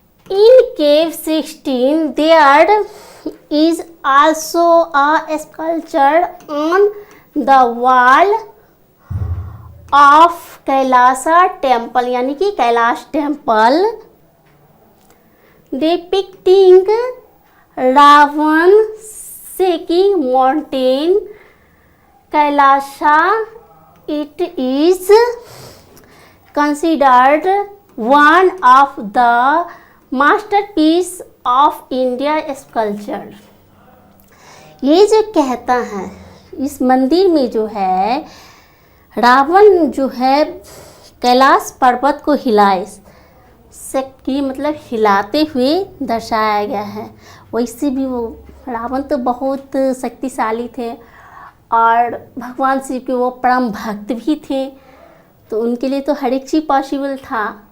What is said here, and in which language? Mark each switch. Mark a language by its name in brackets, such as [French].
[English] in cave 16 there is also a sculpture on the wall of Kailasa temple, [Hindi] यानी कि [English] Kailash temple, depicting Ravan shaking mountain Kailasa. It is considered one of the masterpiece of India sculpture. [Hindi] ये जो कहता है इस मंदिर में जो है रावण जो है कैलाश पर्वत को हिलाए की मतलब हिलाते हुए दर्शाया गया है। वैसे भी वो रावण तो बहुत शक्तिशाली थे और भगवान शिव के वो परम भक्त भी थे, तो उनके लिए तो हर एक चीज़ पॉसिबल था।